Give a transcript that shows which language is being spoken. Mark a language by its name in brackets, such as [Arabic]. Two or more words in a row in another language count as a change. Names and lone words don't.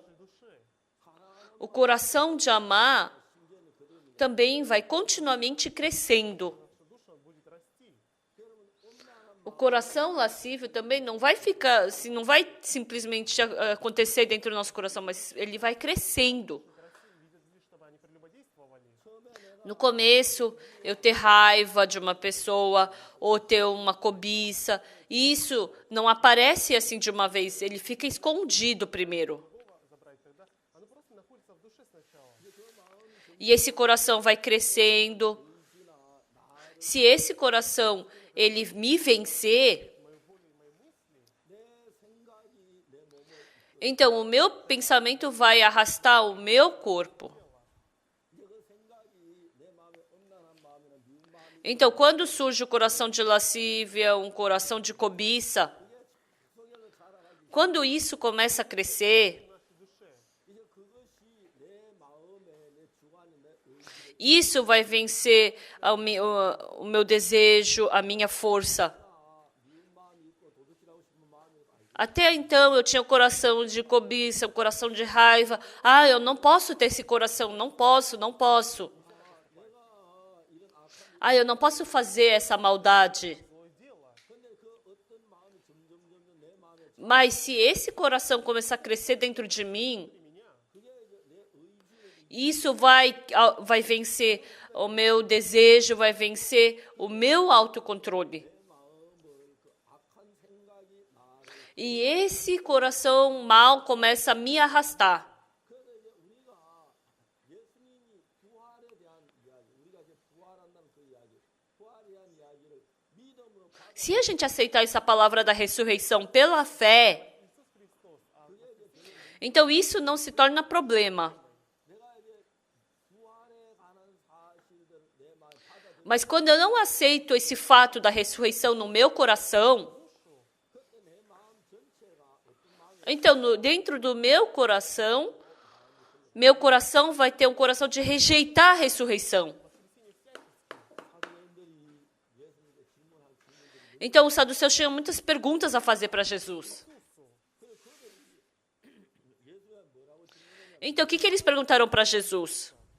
[Portuguese] O coração de amar também vai continuamente crescendo. O coração lascívio também não vai ficar, não vai simplesmente acontecer dentro do nosso coração, mas ele vai crescendo. [Russian] Чтобы они прелюбодействовали. [Portuguese] No começo, eu ter raiva de uma pessoa ou ter uma cobiça, isso não aparece assim de uma vez, ele fica escondido primeiro. [Russian] Забрать тогда. Оно просто находится в душе сначала. [Portuguese] E esse coração vai crescendo. Se esse coração ele me vencer, então o meu pensamento vai arrastar o meu corpo. Então, quando surge o coração de lascívia, um coração de cobiça, quando isso começa a crescer, [Korean] 이제 그것이 내 마음에 내 주관에 내 의지를 [Portuguese] isso vai vencer o meu desejo, a minha força. [Korean] 미운 마음이 있고 도둑질하고 싶은 마음이 있고 [Portuguese] Até então eu tinha um coração de cobiça, um coração de raiva. Eu não posso ter esse coração, não posso. Eu não posso fazer essa maldade. [Korean] 근데 그 어떤 마음이 점점 내 마음에 [Portuguese] Mas se esse coração começar a crescer dentro de mim, isso vai vencer o meu desejo, vai vencer o meu autocontrole. E esse coração mal começa a me arrastar. [Korean] 그래서 이제 우리가 예수님이 부활에 대한 이야기 우리가 이제 부활한다는 그 이야기 부활에 대한 이야기를 믿음으로 받아 [Portuguese] Se a gente aceitar essa palavra da ressurreição pela fé, então isso não se torna problema. [Korean] 내가 이제 부활에 관한 사실들 내 마음에 받아 [Portuguese] Mas quando eu não aceito esse fato da ressurreição no meu coração, [Korean] 그때 내 마음 전체가 어떤 마음이 [Portuguese] então dentro do meu coração vai ter um coração de rejeitar a ressurreição. Então os saduceus tinham muitas perguntas a fazer para Jesus. Então o que eles perguntaram para Jesus?